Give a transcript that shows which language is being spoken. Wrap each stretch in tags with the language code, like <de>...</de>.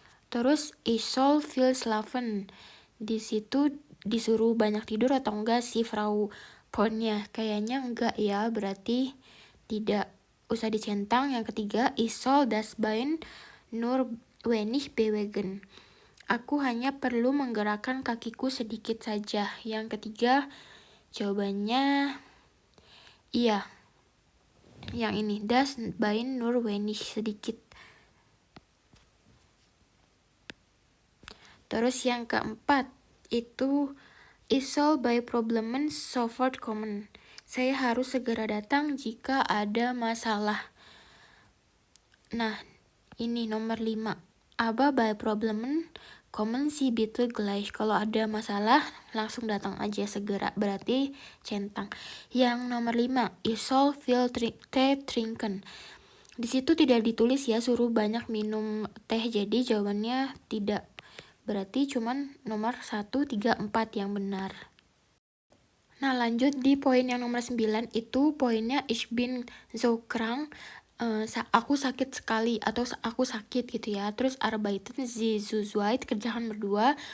<de>Terus ich soll viel schlafen.</de> <id>Di situ disuruh banyak tidur atau enggak sih Frau Ponnya? Kayaknya enggak ya, berarti tidak usah dicentang. Yang ketiga,</id> <de>ich soll das Bein nur wenig bewegen.</de> <id>Aku hanya perlu menggerakkan kakiku sedikit saja. Yang ketiga, jawabannya iya. Yang ini,</id> <de>das Bein nur wenig,</de> <id>sedikit. Terus yang keempat, itu</id> <de>ich soll bei Problemen sofort kommen.</de> <id>Saya harus segera datang jika ada masalah. Nah, ini nomor 5.</id> <de>Aber bei Problemen kommen Sie bitte gleich.</de> <id>Kalau ada masalah, langsung datang aja segera. Berarti centang. Yang nomor 5.</id> <de>Ich soll viel Tee trinken.</de> <id>Di situ tidak ditulis ya, suruh banyak minum teh. Jadi jawabannya tidak. Berarti cuman nomor 1, 3, 4 yang benar. Nah, lanjut di poin yang nomor 9, itu poinnya</id> <de>ich bin so krank.</de> <id>Aku sakit sekali atau aku sakit gitu ya. Terus</id> <de>arbeiten Sie zu zweit,</de> <id>kerjakan berdua.</id>